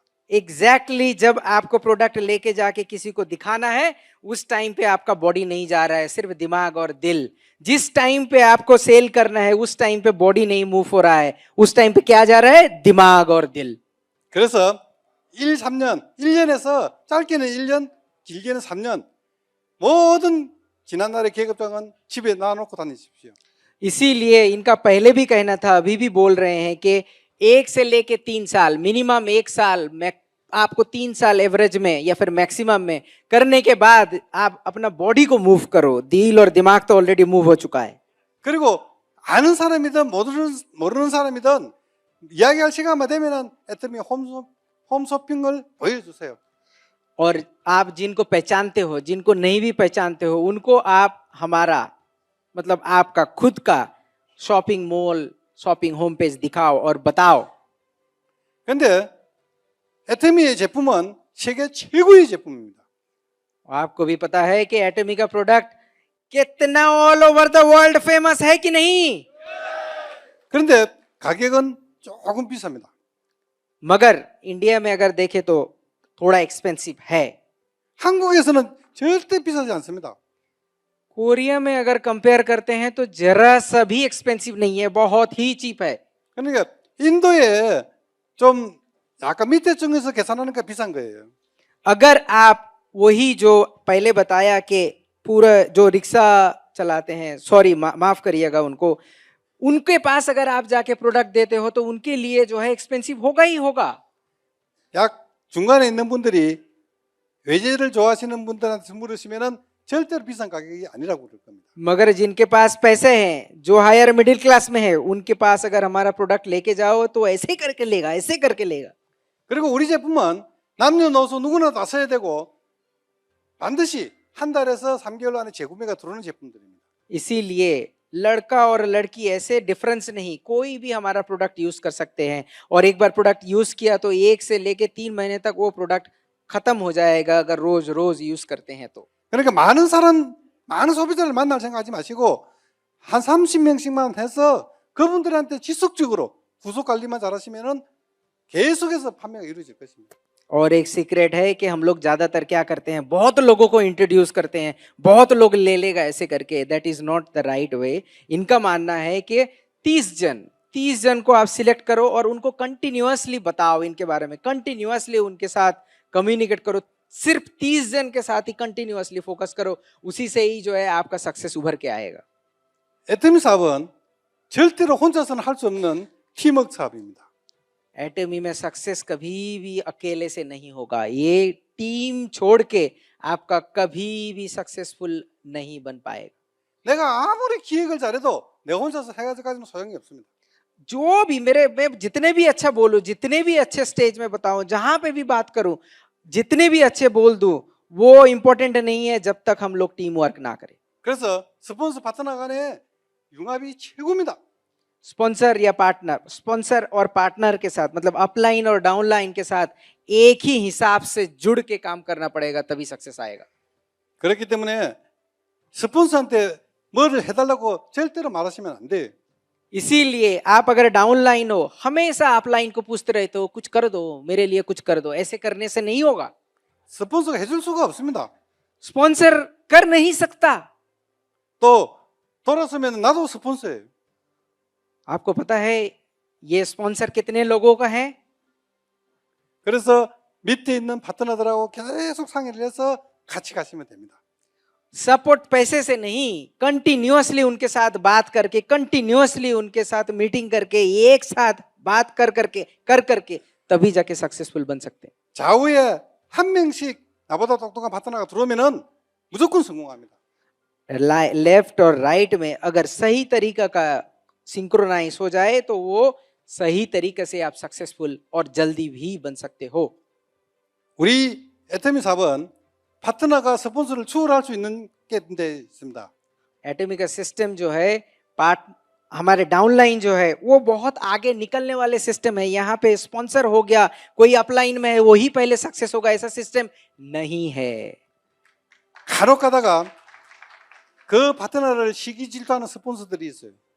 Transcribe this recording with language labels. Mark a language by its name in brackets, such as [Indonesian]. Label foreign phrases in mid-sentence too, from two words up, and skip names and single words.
[Hindi] एग्जैक्टली जब आपको प्रोडक्ट लेके जाके किसी को दिखाना है उस टाइम पे आपका बॉडी नहीं जा रहा है, सिर्फ दिमाग और दिल। जिस टाइम पे आपको सेल करना है उस टाइम पे बॉडी नहीं मूव हो रहा है, उस टाइम पे क्या जा रहा है, दिमाग और दिल। [Korean] 그래서 1, 3년, 1년에서 짧게는 1년, 길게는 3년 모든 지난날의 계급장은 집에 놔놓고 다니십시오. [Hindi] इसीलिए इनका पहले भी कहना था, अभी भी बोल रहे हैं कि 1 से लेके 3 साल, मिनिमम 1 साल, आपको 3 साल एवरेज में या फिर मैक्सिमम में करने के बाद आप अपना बॉडी को मूव करो। दिल और दिमाग तो ऑलरेडी मूव हो चुका है। [Korean] 그리고 아는 사람이든 모르는 사람이든 이야기할 시간만 되면은 애터미 홈쇼핑을 보여주세요. [Hindi] और आप जिनको पहचानते हो, जिनको नहीं भी पहचानते हो, उनको आप हमारा मतलब आपका खुद का [English] shopping mall, shopping home page [Hindi] दिखाओ और बताओ। [Korean] 근데 애터미의 제품은 세계 최고의 제품입니다. [Hindi] आपको भी पता है कि एटमी का प्रोडक्ट कितना [English] all over the world [Hindi] फेमस है कि नहीं। [Korean] 그런데 가격은 조금 비쌉니다. [Hindi] मगर इंडिया में अगर देखे तो थोड़ा एक्सपेंसिव है। [Korean] 한국에서는 절대 비싸지 않습니다. [Hindi] कोरिया में अगर कंपेयर करते हैं तो जरा सा भी एक्सपेंसिव नहीं है, बहुत ही चीप है. [Korean] 그러니까 인도에 좀 약간 밑에 중에서 계산하니까 비싼 거예요. [Hindi] अगर आप वही जो पहले बताया कि पूरा जो रिक्शा चलाते हैं, सॉरी माफ करिएगा उनको, उनके पास अगर आप जाके प्रोडक्ट देते हो तो उनके लिए जो है एक्सपेंसिव होगा ही होगा. [Korean] 약 중간에 있는 분들이 외제를 좋아하시는 분들한테 물으시면은 절대로 비싼 가격이 아니라고 그럴 겁니다. [Hindi] मगर जिनके पास पैसे हैं, जो [English] higher middle class [Hindi] में है, उनके पास अगर हमारा प्रोडक्ट लेके जाओ तो ऐसे करके लेगा, ऐसे करके लेगा. [Korean] 그리고 우리 제품은 남녀노소 누구나 다 써야 되고 반드시 한 달에서 3개월 안에 재구매가 들어오는 제품들입니다. [Hindi] इसीलिए लड़का और लड़की ऐसे डिफरेंस नहीं, कोई भी हमारा प्रोडक्ट यूज कर सकते हैं. और एक बार प्रोडक्ट यूज किया तो 1 से लेके 3 महीने तक वो प्रोडक्ट खत्म हो जाएगा अगर रोज रोज यूज करते हैं तो. [Korean] 그러니까 많은 소비자를 만날 생각하지 마시고 한 30명씩만 해서 그분들한테 지속적으로 구속 관리만 잘하시면은 계속해서 판매가 이루어질 것입니다. [Hindi] और एक सीक्रेट है कि हम लोग ज्यादातर क्या करते हैं, बहुत लोगों को इंट्रोड्यूस करते हैं, बहुत लोग ले लेगा ऐसे करके. [English] That is not the right way. [Hindi] इनका मानना है कि 30 जन को आप सिलेक्ट करो और उनको कंटिन्यूअसली बताओ इनके बारे में, कंटिन्यूअसली उनके साथ कम्युनिकेट करो. सिर्फ 30 जन के साथ ही कंटिन्यूअसली फोकस करो, उसी से ही जो है आपका सक्सेस उभर के आएगा. [Korean] 애터미 사업은 절대로 혼자서는 할 수 없는 팀워크 사업입니다. [Hindi] एटमी में सक्सेस कभी भी अकेले से नहीं होगा. ये टीम छोड़ के आपका कभी भी सक्सेसफुल नहीं बन पाएगा. [Korean] 내가 아무리 기획을 잘해도 내가 혼자서 해가지고는 소용이 없습니다. [Hindi] जो भी मैं जितने भी अच्छा बोलूं, जितने भी अच्छे स्टेज में बताऊं, जहां पे भी बात करूं, जितने भी अच्छे बोल दूं, वो इंपॉर्टेंट नहीं है जब तक हम लोग [English] team work [Hindi] ना करें. [Korean] 그래서 스폰서 파트너 간의 융합이 최고입니다. [Hindi] स्पॉन्सर या पार्टनर, स्पॉन्सर और पार्टनर के साथ मतलब अपलाइन और डाउनलाइन के साथ एक ही हिसाब से जुड़ के काम करना पड़ेगा, तभी सक्सेस आएगा. [Korean] 그렇기 때문에 스폰서한테 뭐를 해달라고 절대로 말하시면 안 돼요. [Hindi] इसीलिए आप अगर डाउनलाइन हो, हमेशा अपलाइन को पूछते रहते हो कुछ कर दो, मेरे लिए कुछ कर दो. ऐसे करने से नहीं होगा. [Korean] 스폰서가 해줄 수가 없습니다. [Hindi] स्पॉन्सर कर नहीं सकता. [Korean] 또 돌아서면 나도 스폰서예요. [Hindi] आपको पता है ये स्पॉन्सर कितने लोगों का है? [Korean] 그래서 밑에 있는 파트너들하고 계속 상의를 해서 같이 가시면 됩니다. [Hindi] सपोर्ट पैसे से नहीं, कंटिन्यूअसली उनके साथ बात करके, कंटिन्यूअसली उनके साथ मीटिंग करके, एक साथ बात कर करके तभी जाके सक्सेसफुल बन सकते हैं. [Korean] 좌우에 한 명씩 나보다 똑똑한 파트너가 들어오면은 무조건 성공합니다. [Hindi] लेफ्ट और राइट में अगर सही तरीका का सिंक्रोनाइज हो जाए तो वो सही तरीके से आप सक्सेसफुल और जल्दी भी बन सकते हो. [Korean] 우리 애터미 사업은 파트너가 스폰서를 추월할 수 있는 게 있습니다. [Hindi] एटमी का सिस्टम जो है, हमारे डाउनलाइन जो है वो बहुत आगे निकलने वाले सिस्टम है. यहाँ पे स्पॉन्सर हो गया, कोई अपलाइन में है वही पहले सक्सेस होगा, ऐसा सिस्टम नहीं है. [Korean] 간혹 가다가 그 파트너를 시기 질투하는 스폰서들이 있어요.